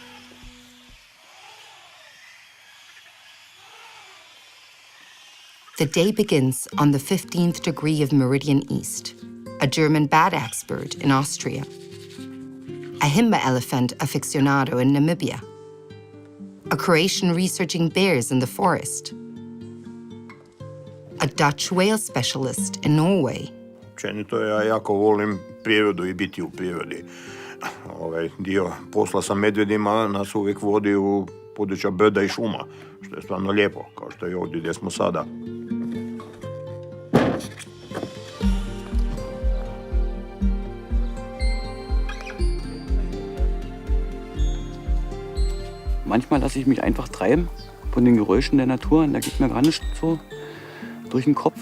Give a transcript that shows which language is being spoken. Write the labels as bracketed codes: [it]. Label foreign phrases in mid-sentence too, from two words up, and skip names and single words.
[en] The day begins on the 15th degree of Meridian East, a German bat expert in Austria, a Himba elephant aficionado in Namibia, a Croatian researching bears in the forest, a Dutch whale specialist in Norway. [hr] Općenito ja jako volim prirodu i biti u prirodi. Ovaj dio posla sa medvjedima nas uvijek vodi u područja brda i šuma, što je stvarno lijepo, kao što je ovdje gdje smo sada. [de] Manchmal lasse ich mich einfach treiben von den Geräuschen der Natur, und da geht mir gar nicht so durch den Kopf.